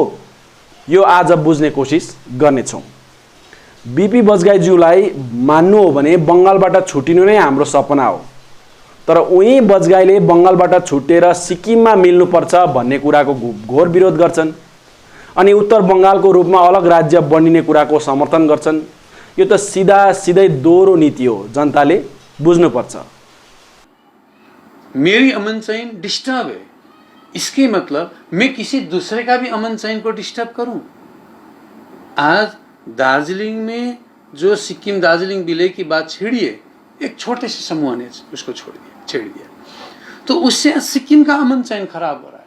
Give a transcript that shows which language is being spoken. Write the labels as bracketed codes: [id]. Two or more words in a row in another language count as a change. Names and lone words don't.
[ne] यो आज बुझ्ने कोसिस गर्नेछौँ। बिपी बजगाईज्यूलाई मान्नु हो भने बङ्गालबाट छुटिनु नै हाम्रो सपना हो। तर उही बजगाईले बङ्गालबाट छुटेर सिक्किममा मिल्नुपर्छ भन्ने कुराको घोर विरोध गर्छन् अनि उत्तर बङ्गालको रूपमा अलग राज्य बनिने कुराको समर्थन गर्छन्। यो त सिधै दोहोरो नीति हो, जनताले बुझ्नुपर्छ। [hi] मेरी अमन चैन डिस्टर्ब है, इसके मतलब मैं किसी दूसरे का भी अमन चैन को डिस्टर्ब करूं? आज दार्जिलिंग में जो सिक्किम दार्जिलिंग विलय की बात छिड़ी है, एक छोटे से समूह ने उसको छेड़ दिया, तो उससे सिक्किम का अमन चैन खराब हो रहा है।